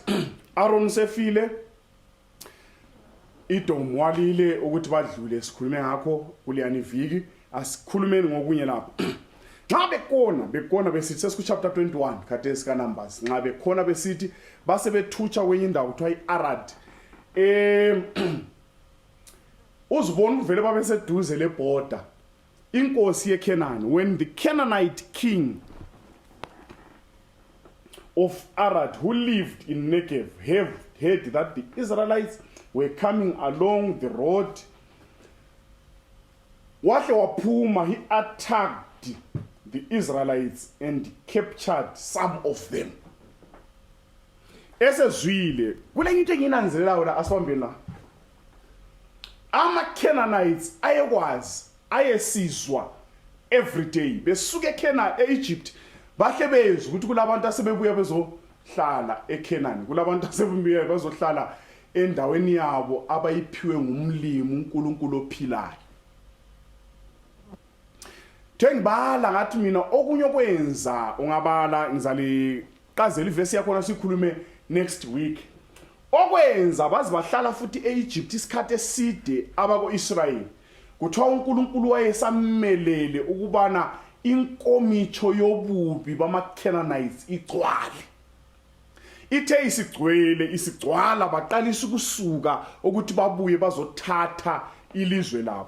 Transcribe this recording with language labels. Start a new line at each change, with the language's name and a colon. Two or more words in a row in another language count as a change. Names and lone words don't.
North Ndebele: Aaron sefile, iDom walile ukuthi badlule, sikhulume ngakho kuleyani viki, asikhulumeni ngokunye lapho. Nxa bekhona besithi sesiku chapter 21 khathesi ka Numbers, nxa bekhona besithi base bethutsha kwenye indawo kuthiwa iArad. Uzibona uvele babe seduze leborder inkosi yeKenani.
English: When the Canaanite king of Arad, who lived in Negev, heard that the Israelites were coming along the road,
North Ndebele: wahle waphuma,
English: he attacked the Israelites and captured some of them.
North Ndebele: Esezwile kule into enginanzelela la asibambeni la, ama-Canaanites ayesizwa
English: every day
North Ndebele: besuka eEgypt, bahle bezwe ukuthi kulabantu asebebuya bezohlala eKenani, kulabantu asebebuya bezohlala endaweni yabo abayiphiwe ngumlimu uNkulunkulu ophilayo. Ngibala ngathi mina okunye okwenza ungabala ngizaliqazela ivesi yakhona sikhulume
English: next week.
North Ndebele: Okwenza bazi bahlala futhi eEgypt isikhathi eside abako-Israyeli, kuthiwa uNkulunkulu wayesamelele ukubana inkomicho yobubi bama-Canaanites igcwale. Ithe isigcwala baqalisa ukusuka ukuthi babuye bazothatha ilizwe labo.